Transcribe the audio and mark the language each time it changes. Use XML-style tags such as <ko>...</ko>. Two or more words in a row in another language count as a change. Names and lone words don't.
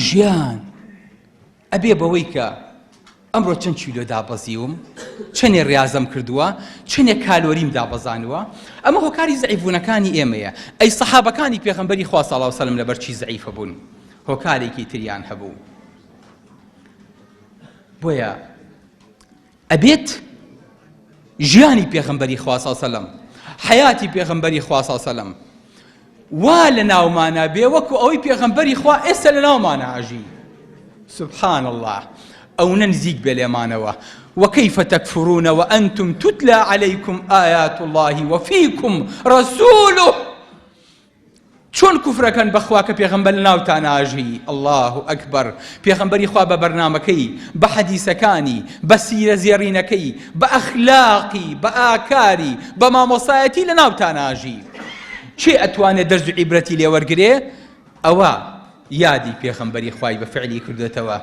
<ckb>ژیان ئەبێ بەوەی کە ئەمڕۆ چەند کیلۆ دابەزیوم چەندێ ڕیازەم کردووە چەندێ کالۆریم دابەزانووە ئەمە هۆکاری زەعیفبوونەکانی ئێمەیە ئەی سەحابەکانی پێغەمبەری خوا</ckb> <ar>صلی الله علیه وسلم</ar> <ckb>لەبەر چی زەعیفە بوون هۆکارێکی تریان هەبوو بۆیە ئەبێت ژیانی پێغەمبەری خوا</ckb> <ar>صلی الله علیه وسلم</ar> <ckb>حیاتی پێغەمبەری خوا</ckb> <ar>صلی الله علیه وسلم</ar> <ckb>وا لە ناومانە بێ وەکو ئەوەی پێغەمبەری خوا ئێستا لە ناومانە ئاژی</ckb> <ar>سبحان الله</ar> <ckb>ئەو نزیک بێ لێمانەوە</ckb> <ar>وكيف تكفرون وأنتم تتلى عليكم آيات الله وفيكم رسوله</ar> <ckb>چۆن کوفرەکەن بەخوا کە پێغەمبەر لە ناوتان ئاژی</ckb> <ar>الله ئەکبەر</ar> <ckb>پێغەمبەری خوا بە بەرنامەکەی بە حەدیسەکانی بە سیرە زێڕینەکەی بە ئەخلاقی بە ئاکاری بە مامۆسایەتی لە ناوتان ئاژی چێ ئەتوانێت دەرز و عیبرەتی لێ وەرگرێ ئەوە یادی پێغەمبەری خوای بە فعلی کردوێتەوە</ckb>